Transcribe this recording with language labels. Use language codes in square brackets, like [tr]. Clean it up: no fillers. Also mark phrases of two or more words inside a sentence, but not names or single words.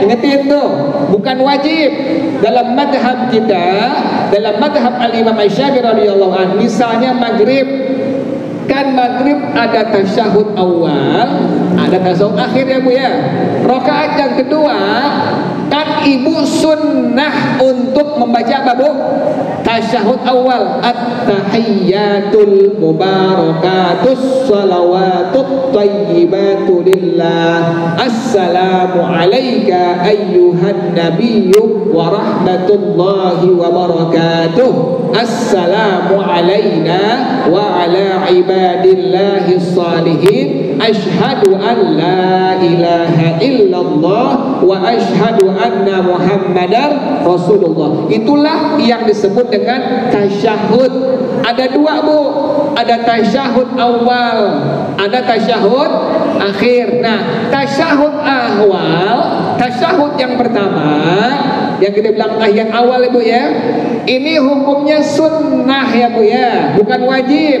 [id] Ingatin tuh, bukan wajib. Dalam madhab kita, dalam madhab al-Imam Asy-Syafi'i [ar] رضي الله عنه, [id] misalnya maghrib, kan maghrib ada tasyahud awal, ada tasyahud akhir, ya, Bu, ya. Rakaat yang kedua kan ibu sunnah untuk membaca apa, Bu? Tasyahud awal, [ar] التحيات المباركات الصلوات الطيبات لله السلام عليك أيها النبي ورحمة الله وبركاته السلام علينا وعلى عباد الله الصالحين أشهد أن لا إله إلا الله وأشهد أن محمدا رسول الله. [id] Itulah yang disebut dengan tasyahud. Ada dua, Bu, ada tasyahud awal, ada tasyahud akhir. Nah, tasyahud awal, tasyahud yang pertama, yang kita bilang tahiyat awal, Ibu, ya, ini hukumnya sunnah, ya, Bu, ya, bukan wajib.